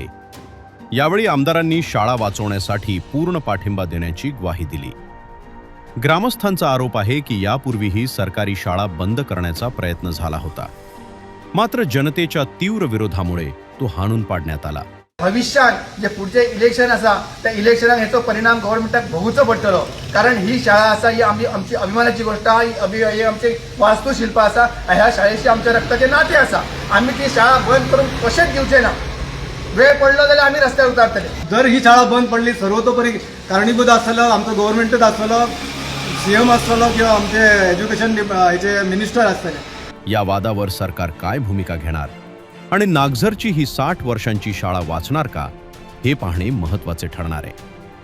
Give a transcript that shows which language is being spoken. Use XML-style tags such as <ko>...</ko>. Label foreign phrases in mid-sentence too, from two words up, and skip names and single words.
<mr>यावेळी आमदारांनी शाळा वाचवण्यासाठी पूर्ण पाठिंबा देण्याची ग्वाही दिली. ग्रामस्थांचा आरोप आहे की यापूर्वीही सरकारी शाळा बंद करण्याचा प्रयत्न झाला होता, मात्र जनतेच्या तीव्र विरोधामुळे तो हाणून पाडण्यात आला.</mr> <kok>भविष्यात जे पुढचे इलेक्शन असा त्या इलेक्शनाक हेचो परिणाम गव्हर्नमेंटाक भोगूचो पडटलो, कारण ही शाळा असा ही आमची अभिमानाची गोष्ट आहा. ही आमची वास्तुशिल्प असा. ह्या शाळेशी आमच्या रक्ताचे नाते असा. आम्ही ती शाळा बंद करून कशेंच दिवचे ना. वेळ पडलो जाल्यार आम्ही रस्त्यार उतरतले. जर ही शाळा बंद पडली, सर्वतोपरी कारणीभूत आसलो आमचो गव्हर्नमेंटच आसलो, सीएम आसलो किंवा आमचे एज्युकेशन हेचे मिनिस्टर आसतले.</kok> <mr>या वादावर सरकार काय भूमिका घेणार आणि नागझरची ही 60 वर्षांची शाळा वाचणार का, हे पाहणे महत्त्वाचे ठरणार आहे.</mr>